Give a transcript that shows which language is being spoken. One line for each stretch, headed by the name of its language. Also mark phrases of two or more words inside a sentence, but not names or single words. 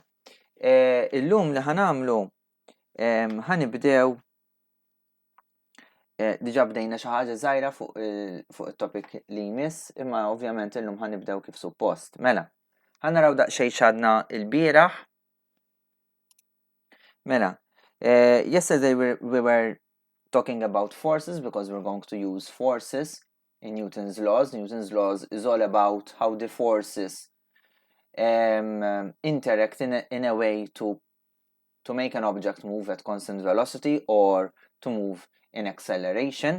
Maltese: Illum li ħanamlu ħanibdew diġà bdejna xi ħaġa żgħira fuq it-topic li jmiss, imma ovvjament illum ħanibdew kif suppost. Mela, ħanaraw daqsxejn x'għadna l-bieraħ. Mela,
English: yesterday we were talking about forces because we're going to use forces in Newton's laws. Newton's laws is all about how the forces interact in a way to make an object move at constant velocity or to move in acceleration.